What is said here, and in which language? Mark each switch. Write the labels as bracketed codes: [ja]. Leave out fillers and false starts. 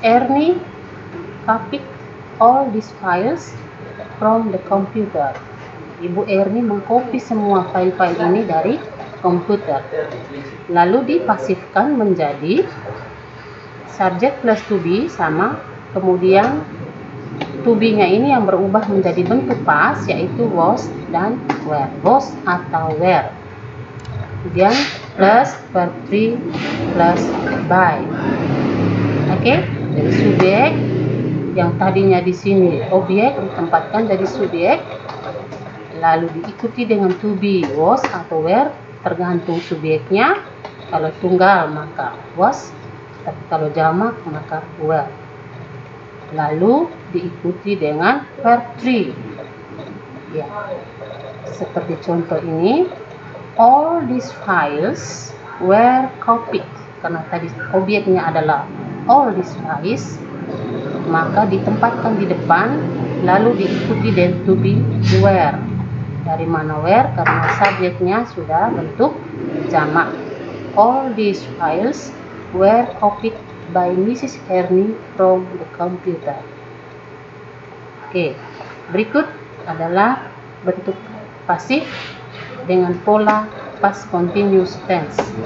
[en] Ernie copied all these files from the computer. [id] Ibu Ernie mengcopy semua file-file ini dari komputer. Lalu dipasifkan menjadi subject plus to be sama, kemudian to be-nya ini yang berubah menjadi bentuk past yaitu was dan were. Was atau were. Kemudian plus verb 3 plus by. Oke, jadi subjek yang tadinya di sini objek ditempatkan jadi subjek, lalu diikuti dengan to be, was atau were, tergantung subjeknya. Kalau tunggal maka was, tapi kalau jamak maka were. Lalu diikuti dengan verb 3. Ya, seperti contoh ini, [en] all these files were copied. [id] Karena tadi objeknya adalah [en] all these files, [id] maka ditempatkan di depan, lalu diikuti dengan to be were. Dari mana were? Karena subjeknya sudah bentuk jamak. [en] All these files were copied by Mrs. Ernie from the computer. [id] Oke, berikut adalah bentuk pasif dengan pola past continuous tense.